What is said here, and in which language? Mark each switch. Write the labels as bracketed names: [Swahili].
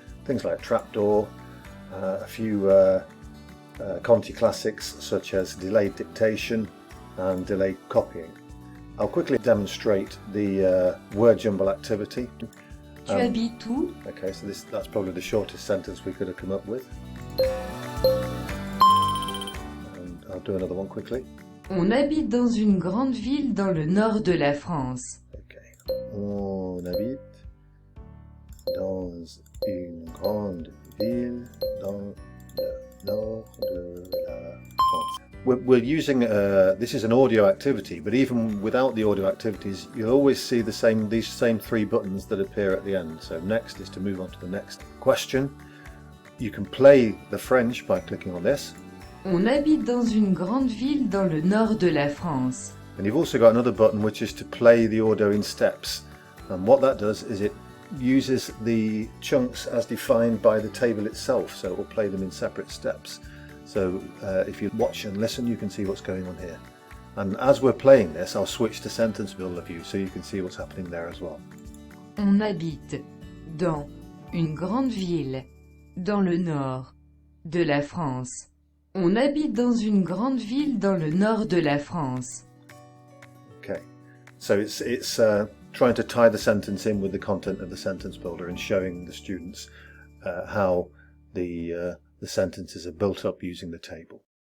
[English] Things like trapdoor, a few Conti classics such as delayed dictation and delayed copying. I'll quickly demonstrate the word jumble activity. [French] tu habites où? [English] Okay, so that's probably the shortest sentence we could have come up with. And I'll do another one quickly. [French] On habite dans une grande ville dans le nord de la France. [English] Okay. [French] On habite dans une grande ville dans le nord de la France. [English] We're using, this is an audio activity, but even without the audio activities, you'll always see these same 3 buttons that appear at the end. So next is to move on to the next question. You can play the French by clicking on this. [French] On habite dans une grande ville dans le nord de la France. [English] And you've also got another button which is to play the audio in steps. And what that does is it uses the chunks as defined by the table itself, so it will play them in separate steps. So if you watch and listen you can see what's going on here. And as we're playing this I'll switch to Sentence Builder view so you can see what's happening there as well. [French] On habite dans une grande ville dans le nord de la France. On habite dans une grande ville dans le nord de la France. [English] Okay, so it's trying to tie the sentence in with the content of the Sentence Builder and showing the students how the sentences are built up using the table.